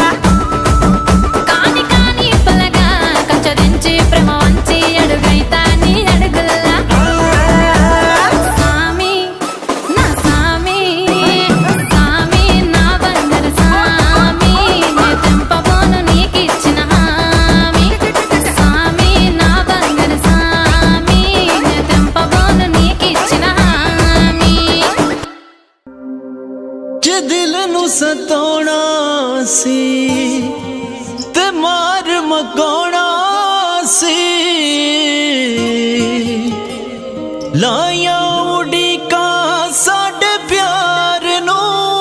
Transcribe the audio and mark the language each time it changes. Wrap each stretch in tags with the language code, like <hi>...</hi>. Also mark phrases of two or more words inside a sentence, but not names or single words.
<te>కాని కాని పలగా కచ్చరించి ప్రేమ వంచి అడుగైతా నీ అడుగుల్లా సామి నా సామి సామి నా బంగారు సామి నే తెంపబోను నీకిచ్చిన హామీ సామి నా బంగారు సామి నే తెంపబోను నీకిచ్చిన హామీ</te> <pa>ਜੇ ਦਿਲ ਨੂੰ ਸਤਾਉਣਾ ਸੀ ਤੇ ਮਾਰ ਮਕਾਉਣਾ ਸੀ ਲਾਇਆ ਉਡੀਕਾਂ ਸਾਡੇ ਪਿਆਰ ਨੂੰ</pa>